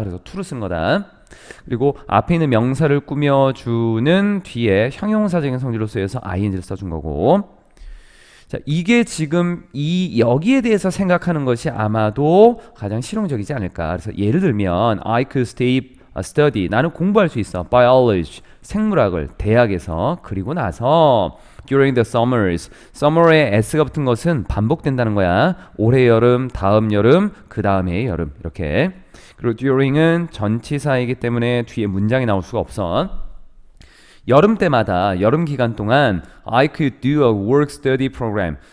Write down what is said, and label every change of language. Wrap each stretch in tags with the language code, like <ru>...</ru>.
<ko>그래서 to를 쓰는 거다. 그리고 앞에 있는 명사를 꾸며주는 뒤에 형용사적인 성질로 쓰여서 ing를 써준 거고. 자, 이게 지금 여기에 대해서 생각하는 것이 아마도 가장 실용적이지 않을까. 그래서 예를 들면</ko> <en>I could study.</en> <ko>나는 공부할 수 있어. biology. 생물학을 대학에서. 그리고 나서</ko> <en>during the summers.</en> <ko>summer에 s가 붙은 것은 반복된다는 거야. 올해 여름, 다음 여름, 그 다음에 여름. 이렇게. 그리고 during은 전치사이기 때문에 뒤에 문장이 나올 수가 없어. 여름 때마다 여름 기간 동안</ko> <en>I could do a work study program.</en>